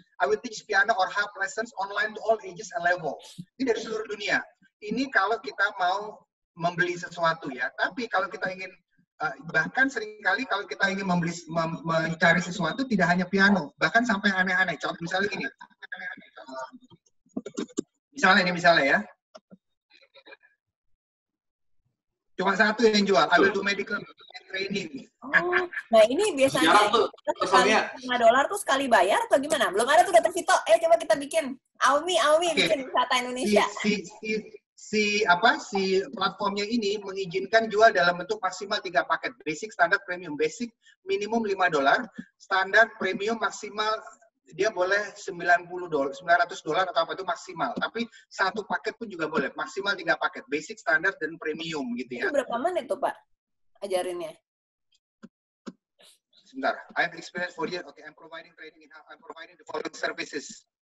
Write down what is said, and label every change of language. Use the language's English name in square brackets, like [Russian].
[English] I will teach piano or harp lessons online to all ages and level. [Indonesian] Ini dari seluruh dunia. Ini kalau kita mau membeli sesuatu ya. Tapi kalau kita ingin, bahkan seringkali kalau kita ingin mencari sesuatu tidak hanya piano, bahkan sampai aneh-aneh. Contoh misalnya gini. Misalnya ya. Cuma satu yang jual, [English] I will do medical training. [Indonesian] Nah ini biasanya sekali $5 tuh sekali bayar atau gimana? Belum ada tuh Dr. Vito. Coba kita bikin. Aumi bikin wisata Indonesia. Si platformnya ini mengizinkan jual dalam bentuk maksimal 3 paket. Basic, standar, premium. Basic minimum $5, standar, premium maksimal dia boleh $900 atau apa itu maksimal. Tapi satu paket pun juga boleh, maksimal 3 paket, basic, standar, dan premium gitu ya. Itu berapa menit tuh Pak ajarinnya? [English] Sebentar, I have experience 4 years. I'm providing training I'm providing the following services.